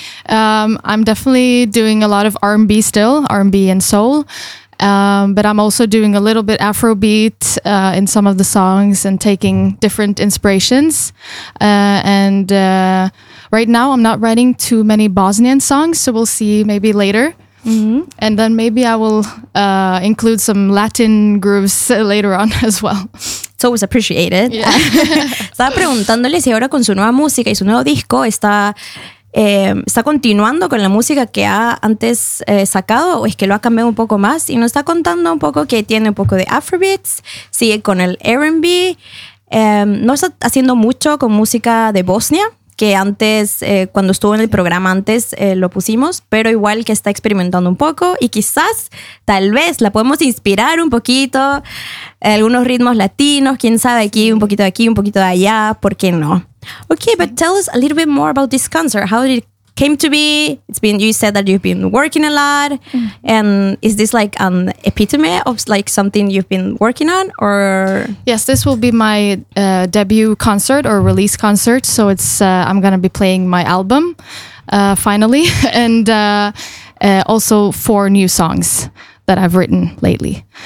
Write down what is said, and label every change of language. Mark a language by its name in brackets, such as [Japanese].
[English] I'm definitely doing a lot of R&B still, R&B and soul, but I'm also doing a little bit Afrobeat in some of the songs and taking different inspirations. Right now, I'm not writing too many Bosnian songs, so we'll see maybe later. Mm-hmm. And then maybe I will include some Latin grooves later on as well. It's always appreciated. Yeah. [Spanish] Estaba preguntándole si ahora con su nueva música y su nuevo disco está continuando con la música que ha antes sacado o es que lo ha cambiado un poco más. Y nos está contando un poco que tiene un poco de Afrobeats, sigue con el R&B. No está haciendo mucho con música de Bosnia, que antes, cuando estuvo en el programa antes, lo pusimos, pero igual que está experimentando un poco y quizás, tal vez, la podemos inspirar un poquito, algunos ritmos latinos, quién sabe, aquí, un poquito de allá, ¿por qué no? [English] Okay, but tell us a little bit more about this concert. How did it came to be? It's been, you said that you've been working a lot, and is this like an epitome of like something you've been working on, or? Yes, this will be my debut concert or release concert, so it's I'm gonna be playing my album finally, and also four new songs that I've written lately.